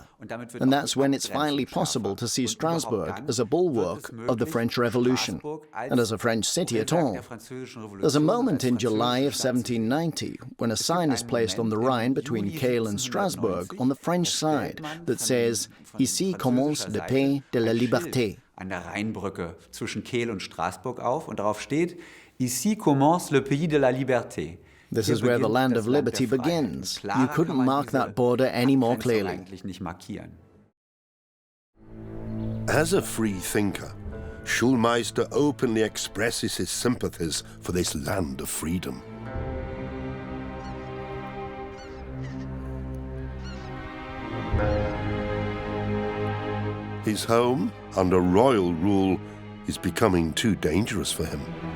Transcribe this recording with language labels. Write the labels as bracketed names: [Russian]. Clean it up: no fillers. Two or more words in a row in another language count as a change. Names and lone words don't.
[English] And that's when it's finally possible to see Strasbourg as a bulwark of the French Revolution, and as a French city at all. There's a moment in July of 1790 when a sign is placed on the Rhine between Kehl and Strasbourg on the French side that says, [French] "Ici commence le pays de la liberté." [German] An der Rheinbrücke zwischen Kehl und Straßburg auf und darauf steht, [French] "Ici commence le pays de la liberté." [English] This is where the land of liberty begins. You couldn't mark that border any more clearly. As a free thinker, Schulmeister openly expresses his sympathies for this land of freedom. His home, under royal rule, is becoming too dangerous for him.